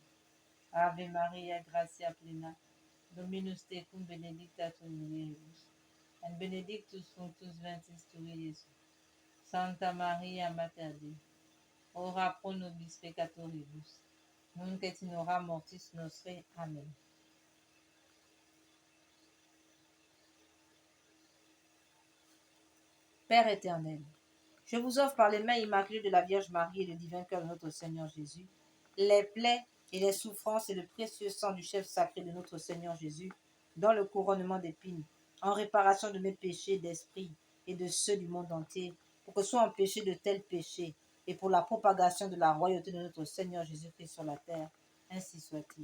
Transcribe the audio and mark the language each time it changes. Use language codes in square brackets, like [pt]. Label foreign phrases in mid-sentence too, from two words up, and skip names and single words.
[la] Ave Maria, gratia plena, Dominus tecum, benedicta tu in mulieribus, et benedictus fructus ventris tui, Iesus. Santa Maria, Mater Dei, ora pro nobis peccatoribus, nunc et in hora mortis nostre. Amen. [fr] Père éternel, je vous offre par les mains immaculées de la Vierge Marie et le divin cœur de notre Seigneur Jésus, les plaies et les souffrances et le précieux sang du chef sacré de notre Seigneur Jésus, dans le couronnement d'épines, en réparation de mes péchés d'esprit et de ceux du monde entier, pour que soient empêchés de tels péchés, et pour la propagation de la royauté de notre Seigneur Jésus-Christ sur la terre, ainsi soit-il.